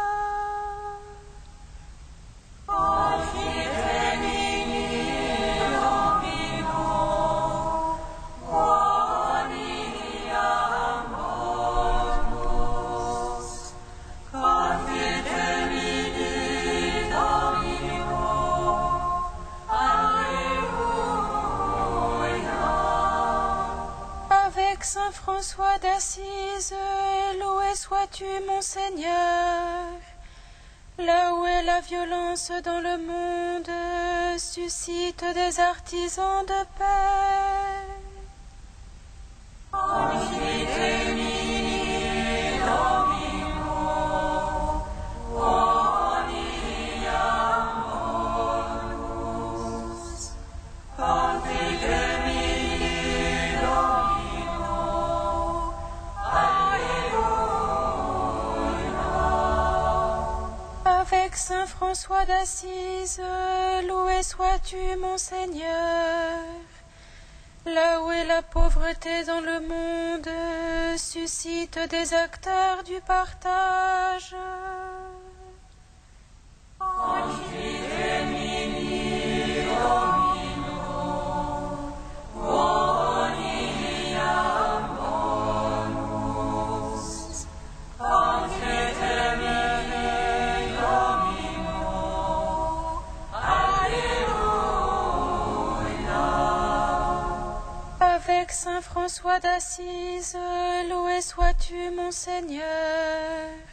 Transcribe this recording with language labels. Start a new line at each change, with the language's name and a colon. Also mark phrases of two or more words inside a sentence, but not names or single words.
Latin: Confite mini Domino, quoniam bonus. Confite mini Domino, Alleluia.
French: Avec Saint François d'Assise, loué sois-tu, mon Seigneur. Là où est la violence dans le monde, suscite des artisans de paix.
Latin: Confite mini Domino, quoniam bonus. Confite mini Domino, Alleluia.
French: Avec Saint François d'Assise, loué sois-tu, mon Seigneur. Là où est la pauvreté dans le monde, suscite des acteurs du partage.
Latin: Confite mini Domino, quoniam bonus. Confite mini Domino, Alleluia.
French: Avec Saint François d'Assise, loué sois-tu, mon Seigneur.